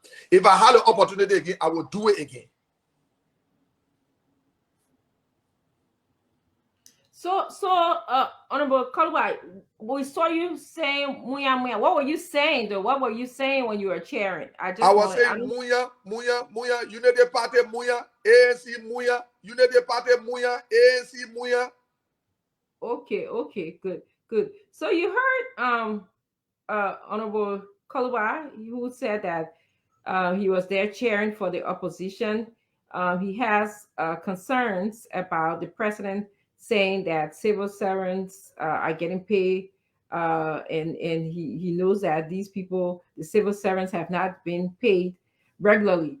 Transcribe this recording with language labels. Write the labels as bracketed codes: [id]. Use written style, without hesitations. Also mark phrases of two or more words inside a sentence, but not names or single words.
[en] If I had an opportunity again, I would do it again. So, Honorable Kolubah, we saw you saying "muya muya." What were you saying though? What were you saying when you were cheering? I was saying muya, muya, muya, Unity Party muya, ANC muya, Unity Party muya, ANC muya. Okay, good. So you heard Honorable Kolubah, who said that he was there cheering for the opposition. He has concerns about the president saying that civil servants are getting paid, and he knows that these people, the civil servants, have not been paid regularly.